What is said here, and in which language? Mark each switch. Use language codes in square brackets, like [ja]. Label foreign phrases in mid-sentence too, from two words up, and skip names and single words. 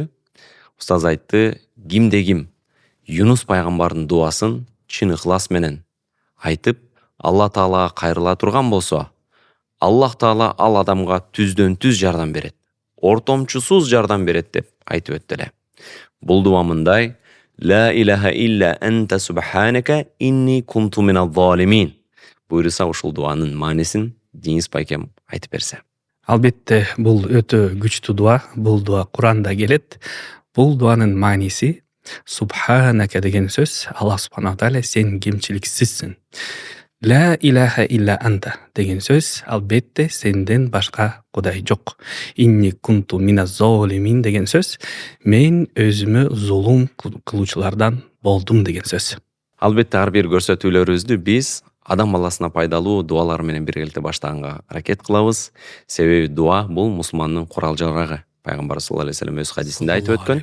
[ky] Устаз айтты, кимде ким Юнус пайгамбардын дуасын чын ыхлас менен айтып, Алла Таалага кайрыла турган болсо, Аллах Таала ал адамга түздөн түз жардам берет, ортомчусуз жардам берет деп айтып өттү эле. Бул дуа мындай: [ar] لا إله إلا أنت سبحانك إني كنت من الظالمين. [ky] Буюрса ушул дуанын маанисин Дениз байкем айтып берсе. Албетте бул өтө күчтүү дуа. Бул дуа Куранда келет. Бул дуанын мааниси субханака деген сөз. [ar] الله سبحانه وتعالى [ky] сен кемчиликсизсиң. [ar] لا إله إلا أنت [ky] деген сөз. Албетте сенден башка кудай жок. [ar] إني كنت من الظالمين [ky] деген сөз. Мен өзүмө зулум кылуучулардан болдум деген сөз. Албетте ар бир көрсөтүүлөрүбүздү биз адам баласына пайдалуу дуалар менен биргеликте баштаганга аракет кылабыз. Себеби дуа бул мусулмандын курал жарагы. Пайгамбар [ar] صلى الله عليه وسلم [ky] өз хадисинде айтып өткөн.